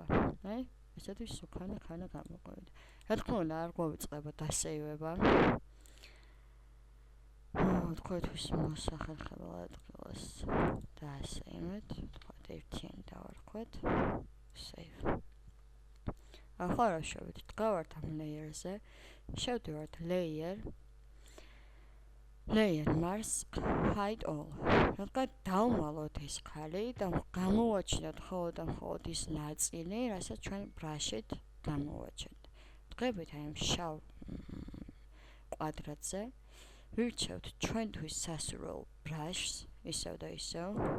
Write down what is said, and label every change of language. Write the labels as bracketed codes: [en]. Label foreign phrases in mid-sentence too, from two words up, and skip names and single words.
[ka] აი, ესეთი სუქანი ხანა გამოგვივიდა. რა თქმა უნდა, არ გვავიწყდება დასეივება. თქვენთვის მოსახერხებელ ადგილას დაასეიმეთ, თქვათ ერთიანი დავარქვეთ, save. ახლა რა შევიდეთ, გავართ ამ layer-ზე, შევდივართ [en] layer mask hide all. [ka] რადგან დავმალოთ ეს ქალი და გამოვაჩინოთ მხოლოდ ის ნაწილი, რასაც ჩვენ ბრაშით გამოვაჩენთ. დღებით აი ამ შავ კვადრატზე ვირჩევთ ჩვენთვის სასურველ ბრაშს, ისევ და ისევ.